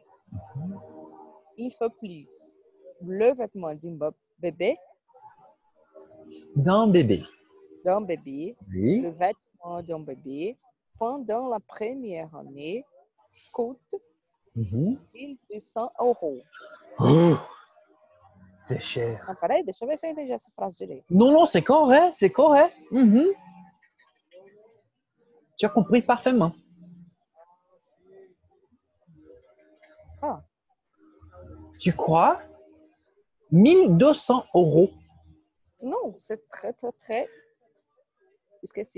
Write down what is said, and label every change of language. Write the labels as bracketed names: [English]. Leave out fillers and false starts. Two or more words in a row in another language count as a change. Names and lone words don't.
[French] Il faut plus le vêtement bébé, D'un bébé. d'un bébé, Oui. le vêtement d'un bébé pendant la première année coûte Mhm. 1200 euros. Oh, c'est cher. [Portuguese] Não, peraí, deixa eu ver se eu entendi essa frase direito. [French] Non, non, c'est correct, c'est correct. Mhm. Tu as compris parfaitement. Ah, Tu crois? 1200 euros. não, c'est très, très, très... Esqueci.